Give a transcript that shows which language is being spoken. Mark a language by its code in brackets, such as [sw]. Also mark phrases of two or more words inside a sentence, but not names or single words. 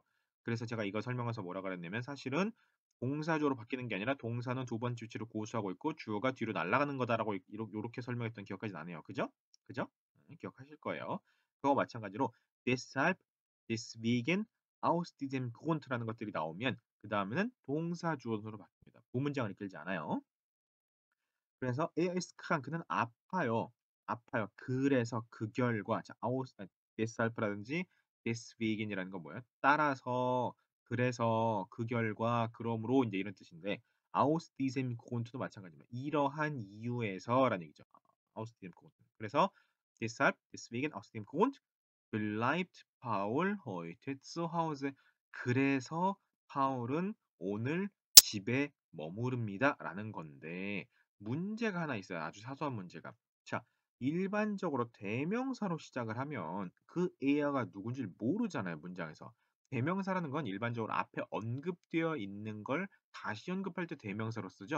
[ko] 그래서 제가 이거 설명해서 뭐라 그랬냐면 사실은 동사 주어로 바뀌는 게 아니라 동사는 두 번째 위치를 고수하고 있고 주어가 뒤로 날아가는 거다라고 요렇게 설명했던 기억까지 나네요. 그죠? 그죠? 기억하실 거예요. 그거와 마찬가지로 [de] deshalb, deswegen aus diesem Grund [ko] 라는 것들이 나오면 그다음에는 동사 주어로 바뀝니다. 부문장을 이끌지 않아요. 그래서 [de] er ist krank [ko] 그는 아파요. 아파요. 그래서 그 결과 자 [de] aus deshalb [ko] 라든지 deswegen이라는 건 뭐예요? 따라서 그래서 그 결과 그러므로 인제 이런 뜻인데 [de] aus diesem Grund [ko] 도 마찬가지입니다. 이러한 이유에서라는 얘기죠. [de] aus diesem Grund. [ko] 그래서 [de] deshalb, deswegen, aus dem Grund bleibt Paul heute zu Hause. [ko] 그래서 파울은 오늘 집에 머무릅니다라는 건데 문제가 하나 있어요. 아주 사소한 문제가. 자, 일반적으로 대명사로 시작을 하면 그 에어가 누군지를 모르잖아요, 문장에서. 대명사라는 건 일반적으로 앞에 언급되어 있는 걸 다시 언급할 때 대명사로 쓰죠.